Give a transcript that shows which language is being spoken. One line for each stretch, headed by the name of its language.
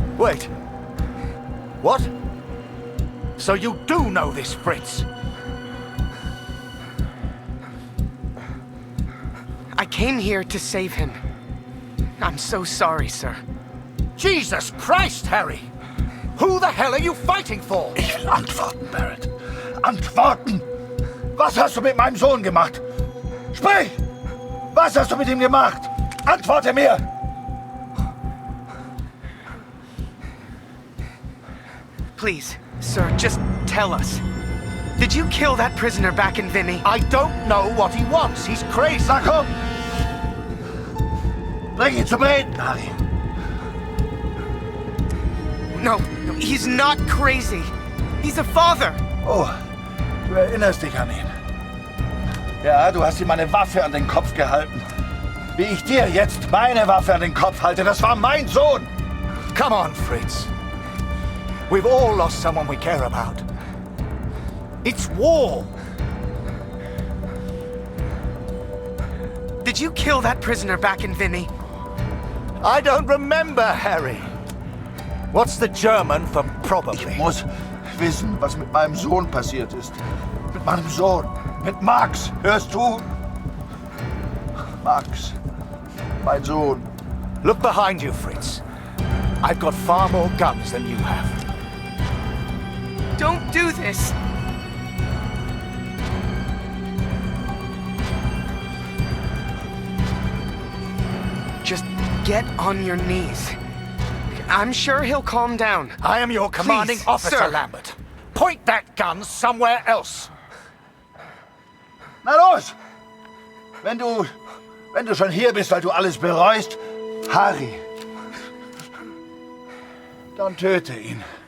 English: Wait. What? So you do know this Fritz? I came here to save him. I'm so sorry, sir. Jesus Christ, Harry! Who the hell are you fighting for?
German: Ich will antworten, Barrett. Antworten! Was hast du mit meinem Sohn gemacht? Sprich! Was hast du mit ihm gemacht? Antworte mir!
English: Please, sir, just tell us. Did you kill that prisoner back in Vimy? I don't know what he wants. He's crazy.
German: Na komm! Bring ihn zum Reden, Harry.
English: No, he's not crazy. He's a father.
German: Oh, du erinnerst dich an ihn. Ja, du hast ihm eine Waffe an den Kopf gehalten. wie ich dir jetzt meine Waffe an den Kopf halte. Das war mein Sohn!
English: Come on, Fritz. We've all lost someone we care about. It's war! Did you kill that prisoner back in Vinny? I don't remember, Harry. What's the German for probably?
German: Ich muss wissen, was mit meinem Sohn passiert ist. Mit meinem Sohn. Mit Max. Hörst du? Max. Mein Sohn.
English: Look behind you, Fritz. I've got far more guns than you have. Don't do this! Just get on your knees. I'm sure he'll calm down. I am your commanding Please, officer, sir. Lambert. Point that gun somewhere else.
German: Na los! Wenn du schon hier bist, weil du alles bereust, Harry, dann töte ihn.